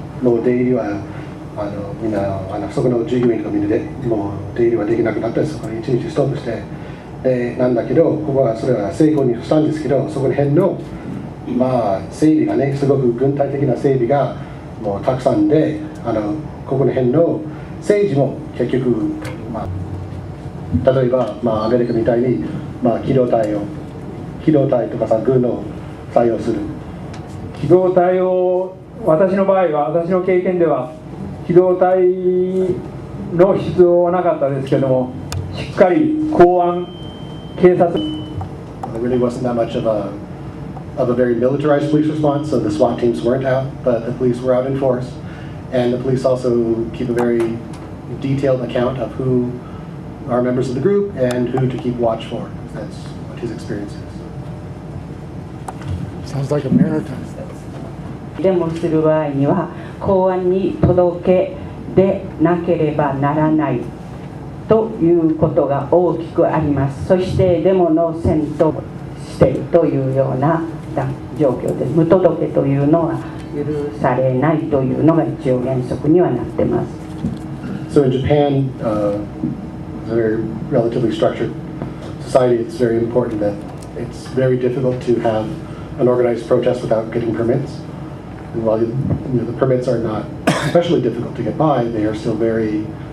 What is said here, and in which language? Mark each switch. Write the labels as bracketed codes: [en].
[ja] もう出入りはみんなそこの従業員とみんなでもう出入りはできなくなってそこに一日ストップしてなんだけどここはそれは成功にしたんですけどそこら辺の整備がねすごく軍隊的な整備がもうたくさんでここら辺の政治も結局例えばアメリカみたいに機動隊とかさ軍を採用する機動隊を私の場合は私の経験では機動隊の必要はなかったですけども、しっかり公安、警察。 [en] There really wasn't that much of a very militarized police response, so the SWAT teams weren't out, but the police were out in force, and the police also keep a very detailed account of who are members of the group and who to keep watch for. That's what his experience is. Sounds like America. [ja] デモする場合には公安に届けでなければならないということが大きくあります。そしてデモの先導しているというような状況です。無届けというのは許されないというのが一応原則にはなってます。 [en] So in Japan, it's a very relatively structured society. It's very important that it's very difficult to have an organized protest without getting permits. And while the permits are not especially difficult to get by, they are still very